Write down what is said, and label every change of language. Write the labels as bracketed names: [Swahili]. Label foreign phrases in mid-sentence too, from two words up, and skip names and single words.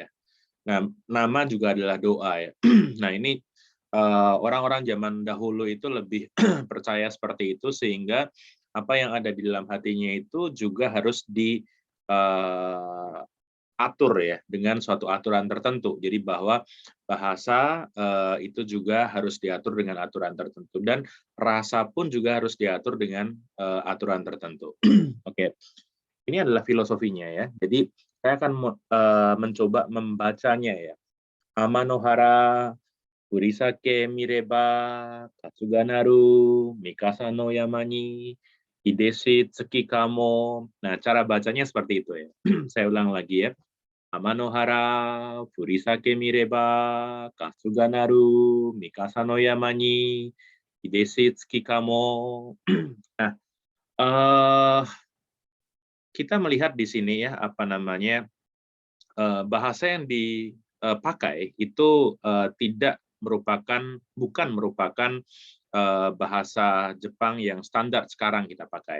[Indonesian] Nah, nama juga adalah doa ya. Nah, ini orang-orang zaman dahulu itu lebih percaya seperti itu, sehingga apa yang ada di dalam hatinya itu juga harus diatur ya dengan suatu aturan tertentu. Jadi bahwa bahasa itu juga harus diatur dengan aturan tertentu, dan rasa pun juga harus diatur dengan aturan tertentu. Oke, ini adalah filosofinya ya. Jadi saya akan mencoba membacanya ya. [Japanese] 天の原 ふりさけ見れば 春日なる 三笠の山に 出でし月かも. [Indonesian] Nah, cara bacanya seperti itu ya. Saya ulang lagi ya. [Japanese] 天の原 ふりさけ見れば 春日なる 三笠の山に 出でし月かも. [Indonesian] Nah, kita melihat di sini ya, apa namanya, bahasa yang dipakai itu bukan merupakan bahasa Jepang yang standar sekarang kita pakai.